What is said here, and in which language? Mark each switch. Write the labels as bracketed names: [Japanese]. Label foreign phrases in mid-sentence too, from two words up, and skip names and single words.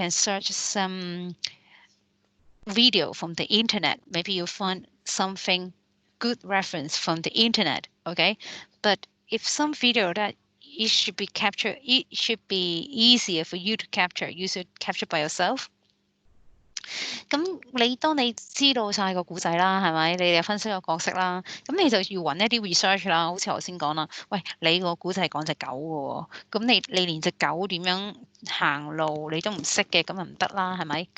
[English] You can search some video from the internet. Maybe you find something good reference from the internet, okay? But if some video that it should be captured, it should be easier for you to capture. You should capture by yourself. [Cantonese] 咁你當你知道晒個故仔啦，係咪？你又分析個角色啦，咁你就要揾一啲 research 啦。好似頭先講啦，喂，你個故仔係講隻狗嘅喎，咁你連隻狗點樣行路你都唔識嘅，咁就唔得啦，係咪？